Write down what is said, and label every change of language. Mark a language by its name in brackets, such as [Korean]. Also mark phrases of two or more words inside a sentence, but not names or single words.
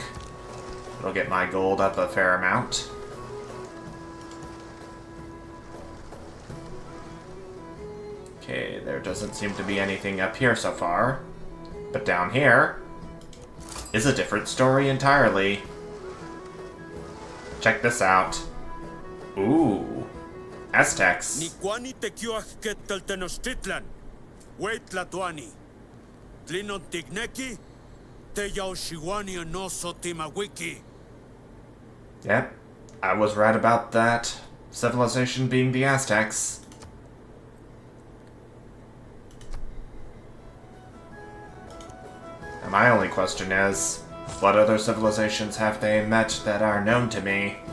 [English] It'll get my gold up a fair amount. Okay, there doesn't seem to be anything up here so far. But down here is a different story entirely. Check this out. Ooh. Aztecs. [Nahuatl languages] Nikwani tekiuach ketel Tenochtitlan. Wait Tlatuani. Tlinon tigneki. Teyao shiwani anoso timawiki. [English] Yep. I was right about that civilization being the Aztecs. And my only question is, what other civilizations have they met that are known to me?